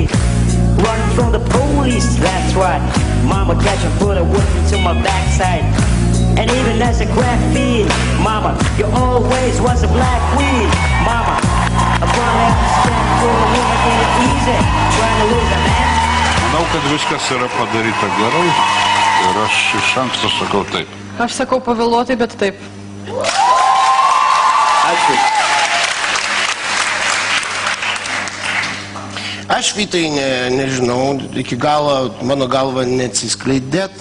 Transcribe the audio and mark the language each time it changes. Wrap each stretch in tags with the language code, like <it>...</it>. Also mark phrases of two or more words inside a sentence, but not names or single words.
<en>Running from the police, that's right. Mama catch and put a whip into my backside. And even as a crack fiend, mama, you always was a black queen. Mama, I finally understand for a woman ain't it easy trying to lose a man.</en> <lt>Manau, kad viskas yra padaryta gerai ir aš iš anksto sakau taip. Aš sakau pavėluotai, bet taip. Ačiū. Aš, Vytai, nežinau, iki galo mano galva neatsiskleidėt.</lt>